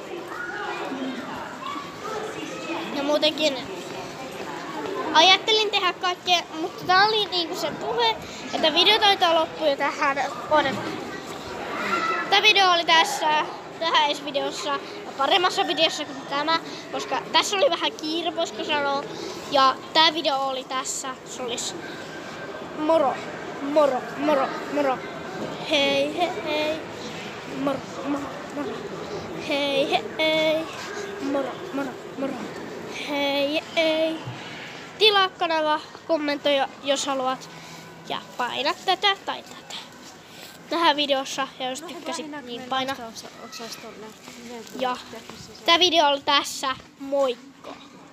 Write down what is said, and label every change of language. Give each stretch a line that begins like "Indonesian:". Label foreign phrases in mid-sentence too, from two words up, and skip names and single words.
Finnish: Ja muutenkin ajattelin tehdä kaikkea, mutta tää oli niinku se puhe, että video taitaa loppua jo tähän. Tää video oli tässä videossa paremmassa videossa kuin tämä, koska tässä oli vähän kiire, voisiko sanoa. Ja tää video oli tässä, se olisi moro, moro, moro, moro. Hei, hei, hei. Moro, moro, moro. Hei, hei, hei. Moro, moro, moro. Hei, hei. Tilaa kanava, kommentoi jos haluat ja paina tätä tai tätä tähän videossa, ja jos tykkäsit, niin paina. Ja tämä video oli tässä, moikka!